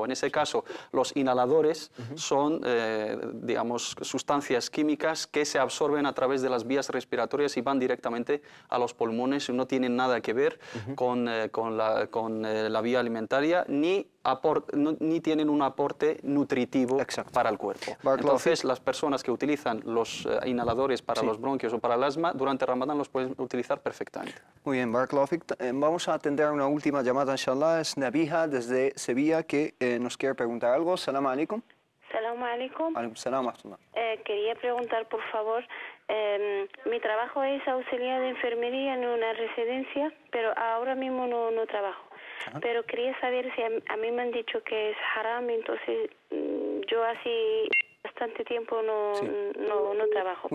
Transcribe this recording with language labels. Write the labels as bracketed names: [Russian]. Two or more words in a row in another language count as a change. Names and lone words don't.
[Spanish] En ese caso, los inhaladores son, digamos, sustancias químicas que se absorben a través de las vías respiratorias y van directamente a los pulmones, no tienen nada que ver con la vía alimentaria, ni tienen un aporte nutritivo para el cuerpo. Entonces, las personas que utilizan los inhaladores para los bronquios o para el asma, durante Ramadán los pueden utilizar perfectamente. Muy bien, [Arabic] بارك الله فيك. [Spanish] Vamos a atender a una última llamada, inshallah. Es Nabiha desde Sevilla que nos quiere preguntar algo. [Arabic] سلام عليكم. Salam السلام عليكم. Salam. [Spanish] Quería preguntar, por favor, mi trabajo es auxiliar de enfermería en una residencia, pero ahora mismo no trabajo. Ajá. Pero quería saber si a mí me han dicho que es haram, entonces yo así bastante tiempo no trabajo.